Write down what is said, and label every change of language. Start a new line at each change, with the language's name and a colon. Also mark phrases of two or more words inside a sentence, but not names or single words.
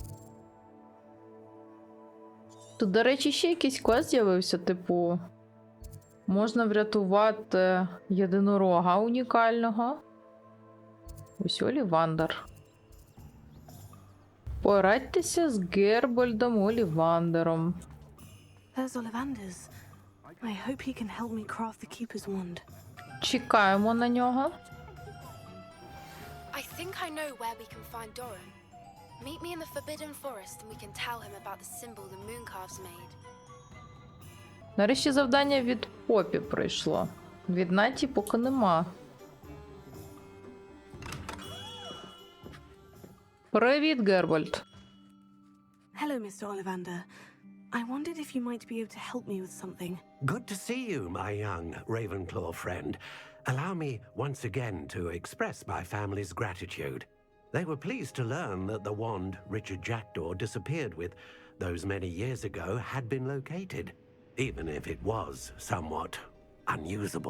Ukrainian: Тут, до речі, ще якийсь квест з'явився, типу... Можна врятувати єдинорога унікального. Ось Олівандер. Порадьтеся з Гербольдом Олівандером.
English: There's Ollivander's. I hope he can help me craft the Keeper's wand.
Ukrainian: Чекаємо на нього.
English: I think I know where we can find Doran. Meet me in the Forbidden Forest and we can tell him about the symbol the Mooncalves made.
Ukrainian: Нарешті завдання від Попі прийшло. Від Наті поки нема. Привіт, Гербольд.
English: Hello, Mr. Ollivander. I wondered if you might be able to help me with something. Good to see you, my young Ravenclaw friend. Allow me once again to express my family's gratitude. They were pleased to learn that the wand Richard Jackdaw disappeared with those many years ago had been located, even if it was somewhat unusable.